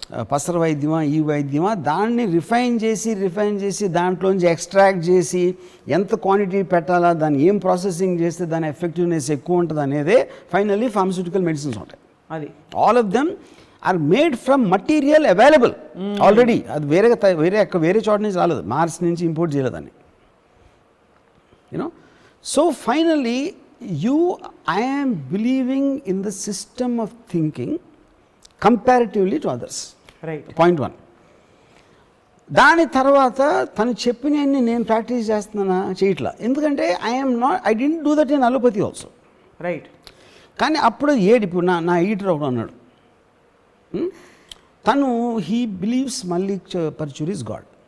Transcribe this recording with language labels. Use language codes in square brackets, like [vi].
[te] పసర వైద్యమా ఈ వైద్యమా, దాన్ని రిఫైన్ చేసి దాంట్లోంచి ఎక్స్ట్రాక్ట్ చేసి ఎంత క్వాంటిటీ పెట్టాలా, దాన్ని ఏం ప్రాసెసింగ్ చేస్తే దాని ఎఫెక్టివ్నెస్ ఎక్కువ ఉంటుంది అనేదే ఫైనల్లీ ఫార్మస్యూటికల్ మెడిసిన్స్ ఉంటాయి. అది [en] All of them are made from material available already. [te] అది వేరే చోట నుంచి రాలేదు, మార్స్ నుంచి ఇంపోర్ట్ చేయలేదని. [en] You know, so finally I am believing in the system of thinking comparatively to others. Right. Point 1. [te] దాని తర్వాత తను చెప్పినవన్నీ నేను ప్రాక్టీస్ చేస్తున్నానా, చేయట్లా. [en] ఎందుకంటే I didn't do that in allopathy also. Right. [te] కానీ అప్పుడు ఇప్పుడు నా ఈటర్ ఒకడు అన్నాడు, తను [en] he believes [te] Mallik Parchur is God.